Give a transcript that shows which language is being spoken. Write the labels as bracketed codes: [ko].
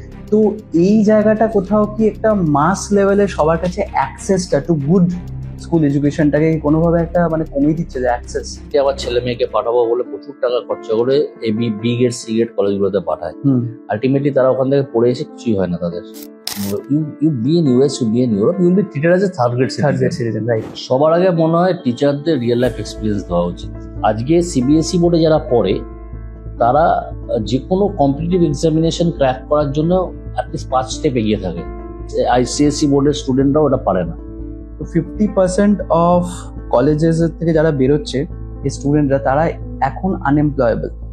[bn] তো এই জায়গাটা কোথাও কি একটা মাস লেভেলে সবার কাছে অ্যাক্সেসটা টু গুড স্কুল এডুকেশনটাকে কোনোভাবে একটা মানে কমিয়ে দিচ্ছে যে অ্যাক্সেস? আবার ছেলে মেয়েকে পাঠাবো বলে প্রচুর টাকা খরচা করে বি গ্রেড সি গ্রেড কলেজগুলোতে পাঠায়। আলটিমেটলি তারা ওখান থেকে পড়ে এসে কিছুই হয় না তাদের। [en] You be in US, you be in Europe, you will be treated as a third grade citizen, right? [bn] সবার আগে মনে হয় টিচারদের রিয়েল লাইফ এক্সপিরিয়েন্স দেওয়া উচিত। আজকে সিবিএসই বোর্ডে যারা পড়ে তারা যে কোনো কম্পিটিটিভ এক্সামিনেশন ক্র্যাক করার জন্য অ্যাটলিস্ট 5 স্টেপ এগিয়ে থাকে। আইসিএসসি বোর্ডের স্টুডেন্টরাও এটা পারে না। তো 50% অফ কলেজেস থেকে যারা বেরোচ্ছে এই স্টুডেন্টরা, তারা এখন আনএমপ্লয়েবল।